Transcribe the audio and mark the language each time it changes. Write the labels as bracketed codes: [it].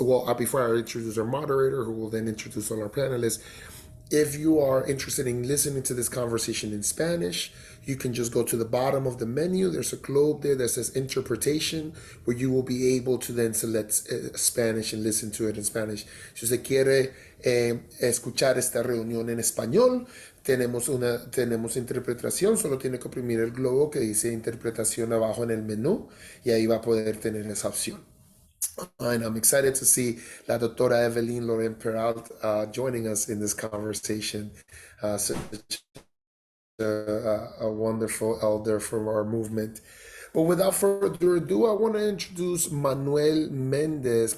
[en] Well, before I introduce our moderator, who will then introduce all our panelists. If you are interested in listening to this conversation in Spanish, you can just go to the bottom of the menu. There's a globe there that says interpretation, where you will be able to then select Spanish and listen to it in Spanish. [es] Si usted quiere escuchar esta reunión en español, tenemos interpretación. Solo tiene que oprimir el globo que dice interpretación abajo en el menú y ahí va a poder tener esa opción. [en] And I'm excited to see La Doctora Evelyn Loren Peralt joining us in this conversation. Such a wonderful elder from our movement. But without further ado, I want to introduce Manuel Mendez.